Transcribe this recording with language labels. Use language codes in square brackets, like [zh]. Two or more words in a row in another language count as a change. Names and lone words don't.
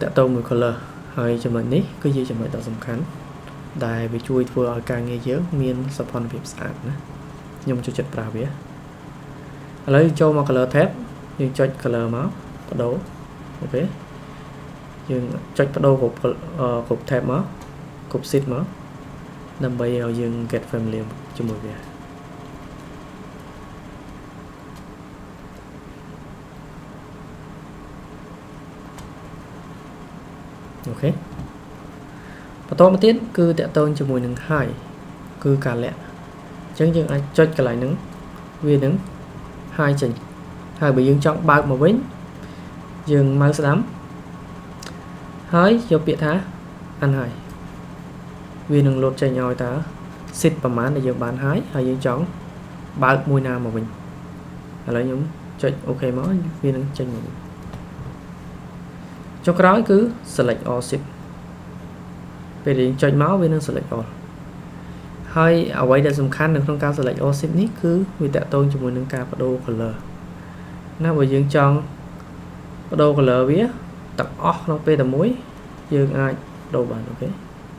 [km] កតមួយ color ហើយចំណុចនេះគឺជាចំណុចដ៏សំខាន់ដែលវាជួយធ្វើឲ្យការងារយើងមានសោភ័ណភាពស្អាតណាខ្ញុំចូលចិត្តប្រើវាឥឡូវចូលមក [en] color tab [km] យើងចុច color មកបដូរអូខេយើងចុចបដូរគ្រប់ tab មកគ្រប់ sheet មកដើម្បីឲ្យយើង [en] get familiar [km] ជាមួយវា អូខេបន្តមកទៀតគឺតកតងជាមួយនឹង hide គឺការលាក់អញ្ចឹ ងយើងអាចចុចកន្លែងហ្នឹងវានឹង hide ចេញហើយបើយើងចង់បើកមកវិញយើង mouse ស្ដាំហើយយកពាក្យថា unhide វានឹង load ចេញឲ្យតើ sheet ប្រមាណដែលយើងបាន hide ហើយយើងចង់បើកមួយណាមកវិញឥឡូវខ្ញុំចុច OK មកវានឹងចេញមក ចុងក្រោយគឺ [en] select all sheet [km] ពេលយើងចុចមកវានឹង [en] select all [km] ហើយអ្វីដែលសំខាន់នៅក្នុងការ [en] select all sheet [km] នេះគឺវាតាក់ទងជាមួយនឹងការបដូរ color ណាបើយើងចង់បដូរ color វាទាំងអស់ក្នុងពេលតែមួយយើងអាចបដូរបានអូខេ